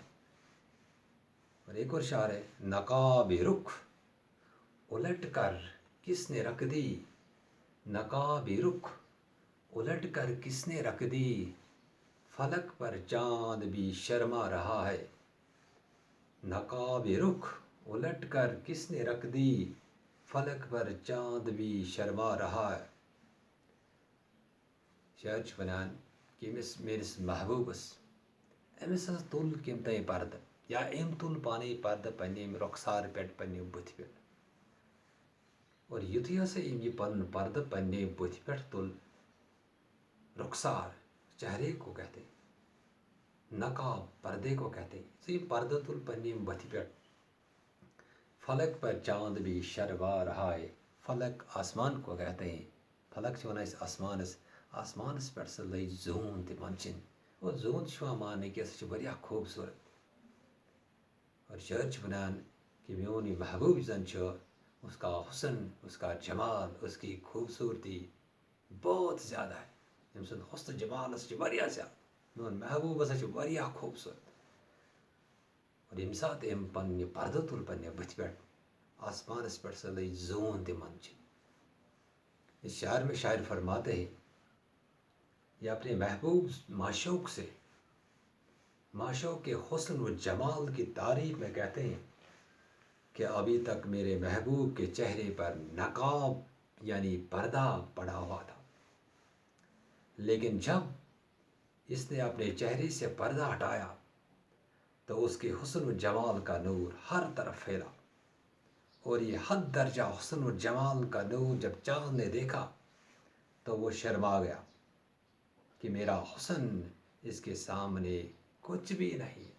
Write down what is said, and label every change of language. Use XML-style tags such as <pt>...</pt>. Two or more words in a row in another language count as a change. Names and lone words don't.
<ur>اور ایک اور شعر ہے، نقاب رخ الٹ کر کس نے رکھ دی، نقاب رخ الٹ کر کس نے رکھ دی، فلک پر چاند بھی شرما رہا ہے۔ نقاب رخ الٹ کر کس نے رکھ دی، فلک پر چاند بھی شرما رہا ہے۔</ur> <ks>شاعر چھُ ونان کہ أمِس میٲنِس محبوبس، أمِس ہسا تُل کٔمۍ تانۍ پردٕ، یا أمۍ تُل پانے پردٕ پننہِ أمۍ رۄخسار پٮ۪ٹھ، پننہِ بُتھِ پٮ۪ٹھ۔ اور یُتھُے ہسا أمۍ یہِ پنُن پردٕ پننہِ بُتھِ پٮ۪ٹھ تُل،</ks> <ur>رخسار چہرے کو کہتے ہیں، نقاب پردے کو کہتے ہیں، تو یہ پردہ</ur> <ks>تل پننہِ بُتھِ پٮ۪ٹھ،</ks> <ur>فلک پر چاند بھی شرما رہا ہے۔ فلک آسمان کو کہتے ہیں،</ur> <ks>فلک چھِ ونان أسۍ آسمانس، آسمانس پٮ۪ٹھ سۄ لٔج زوٗن تہِ منچِنۍ، اور زوٗن چھُ یِوان ماننہٕ کہِ سۄ چھِ واریاہ خوٗبصوٗرت۔ اور شاعر چھُ ونان کہ میون یہ محبوب زن چھُ،</ks> <ur>اس کا حسن، اس کا جمال، اس کی خوبصورتی بہت زیادہ ہے۔</ur> <ks>أمۍ سُنٛد حسن جمال ہسا چھُ واریاہ زیادٕ، میون محبوب ہسا چھُ واریاہ خوبصوٗرت۔ اور ییٚمہِ ساتہٕ أمۍ پنُن یہِ پردٕ تُل پننہِ بُتھِ پٮ۪ٹھ، آسمانس پٮ۪ٹھ سۄ لٔج زوٗن تہِ منچِنۍ۔</ks> <ur>اس شعر میں شاعر فرماتے ہیں، یہ اپنے محبوب معشوق سے، معشوق کے حسن و جمال کی تعریف میں کہتے ہیں کہ ابھی تک میرے محبوب کے چہرے پر نقاب یعنی پردہ پڑا ہوا تھا، لیکن جب اس نے اپنے چہرے سے پردہ ہٹایا تو اس کے حسن و جمال کا نور ہر طرف پھیلا، اور یہ حد درجہ حسن و جمال کا نور جب چاند نے دیکھا تو وہ شرما گیا کہ میرا حسن اس کے سامنے کچھ بھی نہیں ہے۔</ur>